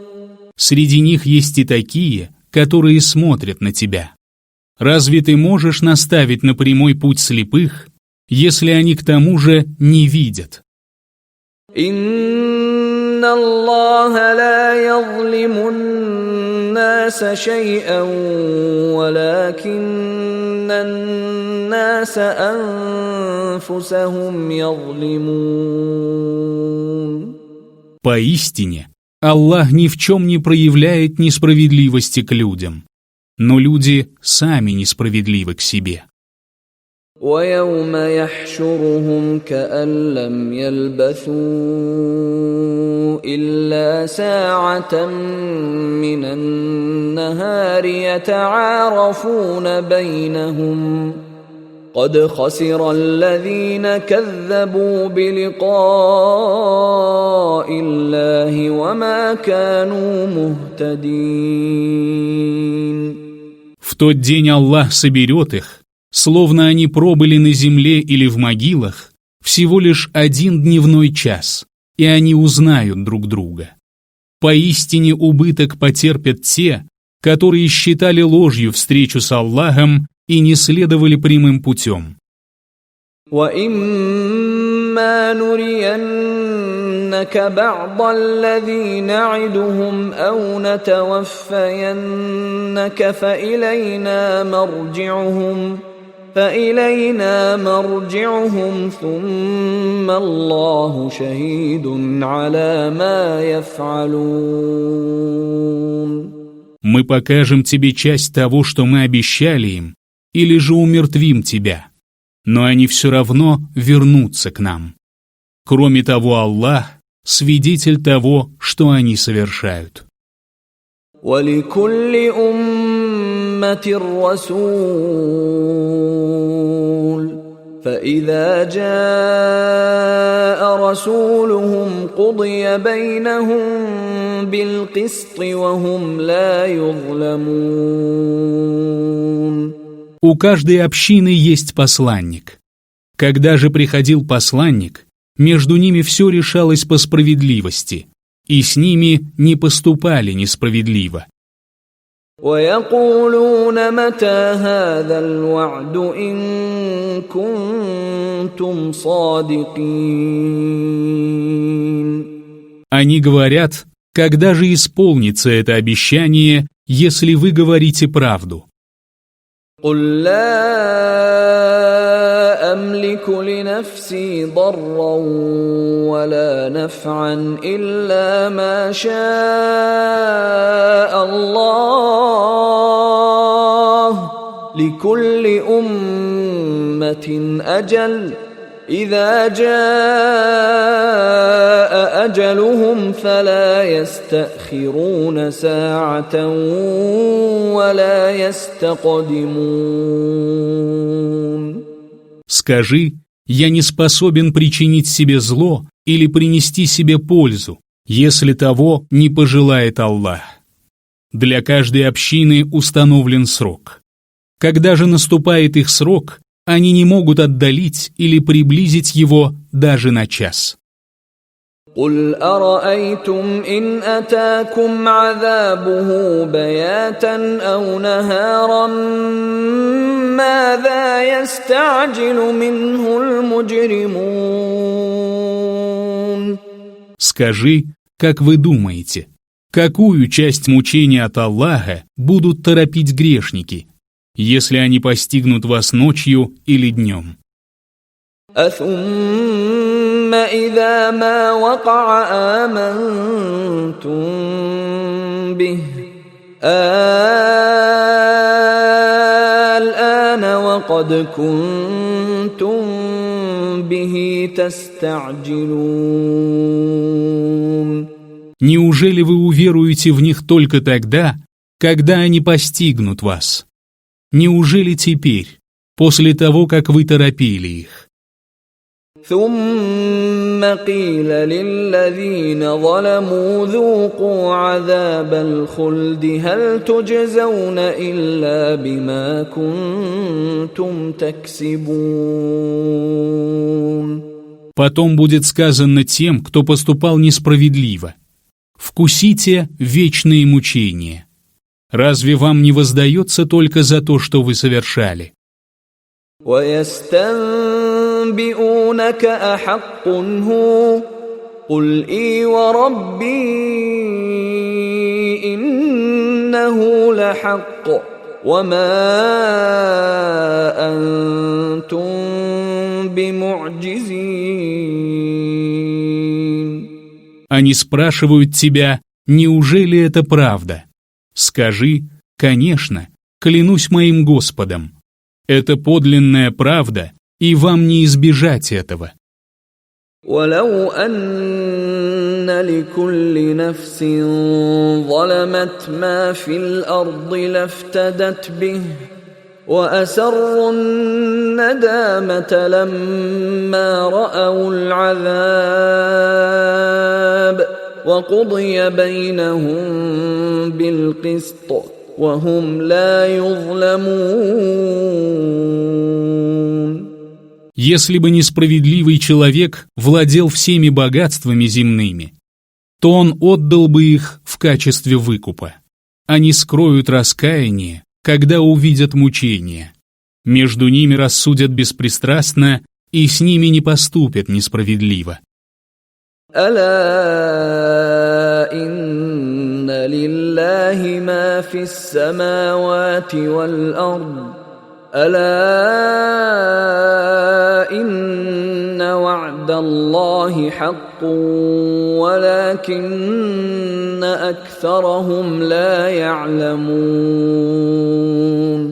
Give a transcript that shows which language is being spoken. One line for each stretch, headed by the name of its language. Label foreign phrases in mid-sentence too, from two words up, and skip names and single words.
Russian: Среди них есть и такие, которые смотрят на тебя. Разве ты можешь наставить на прямой путь слепых, если они к тому же не видят?
Arabic: إن الله لا يظلم الناس شيئا ولكن الناس أنفسهم يظلمون.
Russian: Поистине, Аллах ни в чем не проявляет несправедливости к людям, но люди сами несправедливы к себе.
Arabic: ويوم يحشرهم كأن لم يلبثوا إلا ساعة من النهار يتعارفون بينهم قد خسر الذين كذبوا بلقاء الله وما كانوا مهتدين.
Russian: В тот день Аллах соберет их, словно они пробыли на земле или в могилах, всего лишь 1 дневной час, и они узнают друг друга. Поистине убыток потерпят те, которые считали ложью встречу с Аллахом и не следовали прямым путем.
Arabic: وَإِمَّا نُرِيَنَّكَ بَعْضَ الَّذِي نَعِدُهُمْ أَوْ نَتَوَفَّيَنَّكَ فإلينا مرجعهم ثم الله شهيد على ما يفعلون.
Russian: Мы покажем тебе часть того, что мы обещали им, или же умертвим тебя, но они все равно вернутся к нам. Кроме того, Аллах — свидетель того, что они совершают.
Arabic: وَلِكُلِّ أُمَّةٍ رَسُولٌ فَإِذَا جَاءَ رَسُولُهُمْ قُضِيَ بَيْنَهُم بِالْقِسْطِ وَهُمْ لَا يُظْلَمُونَ.
Russian: У каждой общины есть посланник. Когда же приходил посланник, между ними все решалось по справедливости, и с ними не поступали несправедливо.
Arabic: وَيَقُولُونَ مَتَى هَذَا الْوَعْدُ إِن كُنتُمْ صَادِقِينَ.
Russian: Они говорят, когда же исполнится это обещание, если вы говорите правду.
Arabic: قُل لَّا أَمْلِكُ لِنَفْسِي ضَرًّا وَلَا نَفْعًا إِلَّا مَا شَاءَ اللَّهُ لِكُلِّ أُمَّةٍ أَجَلٌ إِذَا جَاءَ أَجَلُهُمْ فَلَا يَسْتَأْخِرُونَ سَاعَةً وَلَا يَسْتَقْدِمُونَ.
Russian: Скажи, я не способен причинить себе зло или принести себе пользу, если того не пожелает Аллах. Для каждой общины установлен срок. Когда же наступает их срок, они не могут отдалить или приблизить его даже на час.
Arabic: قُلْ أَرَأَيْتُمْ إِنْ أَتَاكُمْ عَذَابُهُ بَيَاتًا أَوْ نَهَارًا مَاذَا يَسْتَعْجِلُ مِنْهُ الْمُجْرِمُونَ.
Russian: Скажи, как вы думаете, какую часть мучения от Аллаха будут торопить грешники, если они постигнут вас ночью или днем?
Arabic: أَثُمَّ إِذَا مَا وَقَعَ آمَنْتُمْ بِهِ الْآنَ وَقَدْ كُنْتُمْ بِهِ تَسْتَعْجِلُونَ.
Russian: Неужели вы уверуете в них только тогда, когда они постигнут вас? Неужели теперь, после того, как вы торопили их?
Arabic: ثُمَّ قِيلَ لِلَّذِينَ ظَلَمُوا ذُوقُوا عَذَابَ الْخُلْدِ هَلْ تُجْزَوْنَ إِلَّا بِمَا كُنتُمْ تَكْسِبُونَ.
Russian: Потом будет сказано тем, кто поступал несправедливо: «Вкусите вечные мучения. Разве вам не воздается только за то, что вы совершали?»
Arabic: وَيَسْتَنبِئُونَكَ أَحَقٌّ هُوَ قُلْ إِي وَرَبِّي إِنَّهُ لَحَقٌّ وَمَا أَنْتُمْ بِمُعْجِزِينَ.
Russian: Они спрашивают тебя, неужели это правда? Скажи, конечно, клянусь моим Господом. Это подлинная правда, и вам не избежать этого.
Arabic: وَلَوْ أَنَّ لِكُلِّ نَفْسٍ ظَلَمَتْ مَا فِي الْأَرْضِ لَافْتَدَتْ بِهِ وَأَسَرُّوا النَّدَامَةَ لَمَّا رَأَوُا الْعَذَابَ وَقُضِيَ بَيْنَهُم بِالْقِسْطِ وَهُمْ لَا يُظْلَمُونَ.
Russian: Если бы несправедливый человек владел всеми богатствами земными, то он отдал бы их в качестве выкупа. Они скроют раскаяние, когда увидят мучения. Между ними рассудят беспристрастно, и с ними не поступят несправедливо.
Arabic: أَلَا إِنَّ لِلَّهِ مَا فِي السَّمَاوَاتِ وَالْأَرْضِ أَلَا إِنَّ وَعْدَ اللَّهِ حَقٌّ وَلَكِنَّ أكثرهم لا يعلمون.